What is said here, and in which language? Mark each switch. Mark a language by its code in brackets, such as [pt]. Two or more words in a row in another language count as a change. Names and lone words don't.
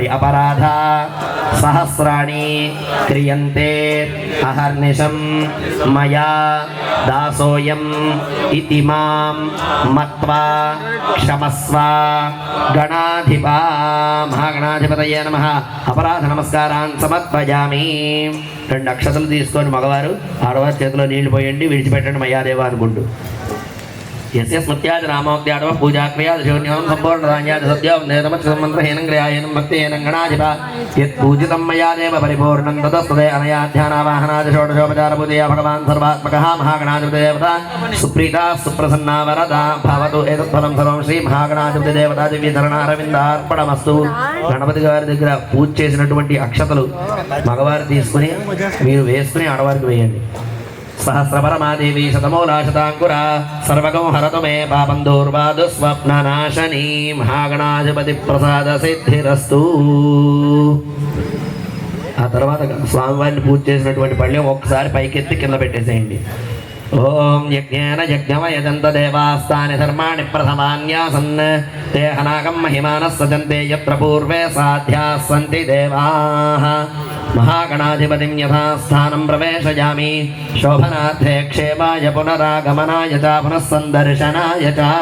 [sa] అపరాధ సహస్రాణి క్రియంతే అహర్నిశం మయా దాసోయం ఇతి మాం మత్వా క్షమస్వ గణాధిపా. మహాగణాధిపతయే నమః. అపరాధ నమస్కారాన్ని సమర్పయామి. [te] 2 అక్షతలు తీసుకొని మగవారు ఆడవారి చేతిలో నీళ్లు పోయండి. విడిచిపెట్టండి మయాదేవ అనుకుంటూ. [sa] यस्य स्मृत्याद नामोक्त्याडव पूजाक्रियाद शून्यं सम्पूर्णदान्याद सद्यं नेतमच्छमन्त्रहीनं क्रियाहीनं भक्तिहीनं गणाधिपा यत्पूजितं मया देव परिपूर्णं ततस्तदे अनया ध्यानावाहनादि षोडशोपचारपूजया भगवान् सर्वात्मकः महागणाधिपतिदेवता सुप्रीता सुप्रसन्ना वरदा भवतु. एतत्फलं सर्वं श्री महागणाधिपतिदेवता దివ్యధరణారవిందార్పణమస్తు. [te] గణపతి గారి దగ్గర పూజ చేసినటువంటి అక్షతలు మగవారు తీసుకుని మీరు వేసుకుని ఆడవారికి వేయండి. [sa] सहस्रपरमादेवी शतमूलाशताङ्कुरा सर्वगं हरतु मे पापं दूर्वादु स्वप्ननाशनी. महागणाधिपति प्रसाद सिद्धिरस्तु. [te] ఆ తర్వాత స్వామివారిని పూజ చేసినటువంటి పళ్ళెం ఒక్కసారి పైకెత్తి కింద పెట్టేసేయండి. [sa] ఓం యజ్ఞేన యజ్ఞమయజంత దేవాస్తాని ధర్మాణి ప్రథమాన్యాసన్ తే హనాగం మహిమానః సజంతే యత్ర పూర్వే సాధ్యాः సంతి దేవాः. महागणाधिपतिं यथास्थानं प्रवेशयामि. शोभनार्थे क्षेमाय पुनरागमनाय च पुनः सन्दर्शनाय च.